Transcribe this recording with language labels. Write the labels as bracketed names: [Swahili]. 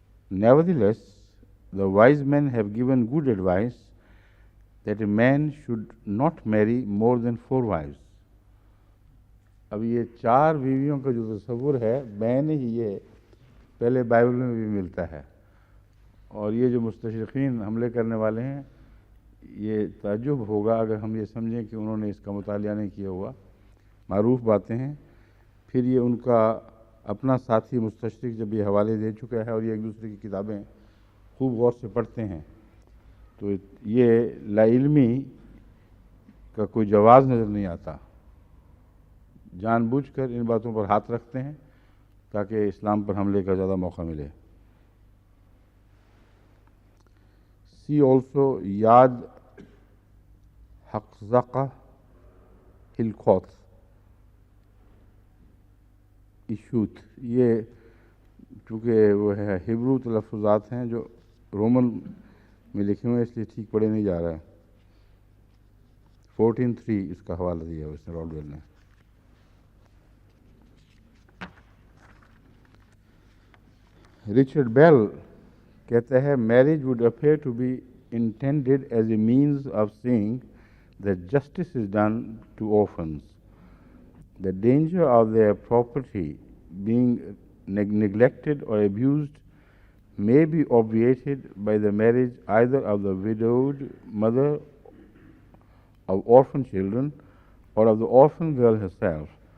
[English] Nevertheless, the wise men have given good advice that a man should not marry more than 4 wives. [Urdu] اب یہ 4 بیویوں کا جو تصور ہے میں نے ہی یہ پہلے بائبل میں بھی ملتا ہے, اور یہ جو مستشرقین حملے کرنے والے ہیں یہ تعجب ہوگا اگر ہم یہ سمجھیں کہ انہوں نے اس کا مطالعہ نہیں کیا ہوا. معروف باتیں ہیں. پھر یہ ان کا اپنا ساتھی مستشرق جب یہ حوالے دے چکا ہے اور یہ ایک دوسرے کی کتابیں خوب غور سے پڑھتے ہیں تو یہ لا علمی کا کوئی جواز نظر نہیں آتا. جان بوجھ کر ان باتوں پر ہاتھ رکھتے ہیں تاکہ اسلام پر حملے کا زیادہ موقع ملے. [English] See also Yad Haqzaqa Hilkoth ایشوت. [Urdu] یہ چونکہ وہ ہے ہبرو تلفظات ہیں جو رومن میں لکھے ہوئے اس لیے ٹھیک پڑھے نہیں جا رہا ہے. 14:3 اس کا حوالہ دیا اس نے رولویل نے. رچرڈ بیل کہتا ہے [English] Marriage would appear to be intended as a means of seeing that justice is done to orphans. The danger of their property being neglected or abused may be obviated by the marriage either of the widowed mother of orphan children or of the orphan girl herself.